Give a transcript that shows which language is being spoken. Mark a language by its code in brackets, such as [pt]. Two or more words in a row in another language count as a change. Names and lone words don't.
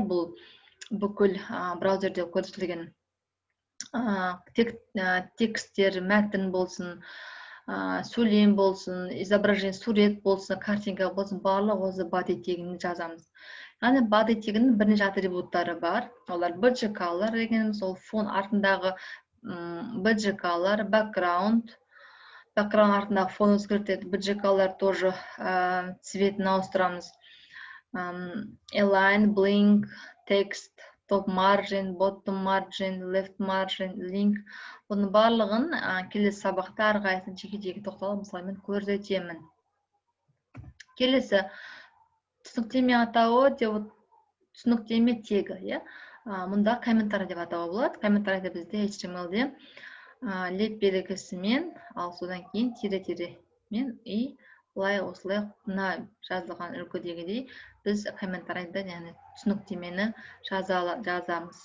[kk] Бұл бүкіл браузерде көрсетілген тексттер, мәтін болсын, сөйлем болсын, изображение, сурет болсын, картинка болсын, барлық осы body тегін жазамыз. Яғни body тегінің бірнеше атрибуттары бар. Олар BGK-лар дегеніміз, ол фон артындағы BGK-лар, background артындағы фон өзгертеді. BGK-лар тоже цветін ауыстырамыз. [en] Align, blink, text, top margin, bottom margin, left margin, link. [kk] Бұның барлығын келесі сабақта әрқайсысын жеке-жеке тоқталып, мысалы мен көрсетемін. Келесі түсініктеме атауы деп түсініктеме тегі. Мұнда комментарий деп атауы болады. Комментарийді бізде HTML-де леп белгісімен, ал содан кейін тире-тиремен и бұлай осылай жазылған үлгідегідей біз комментарийді, яғни түсініктемені жазамыз.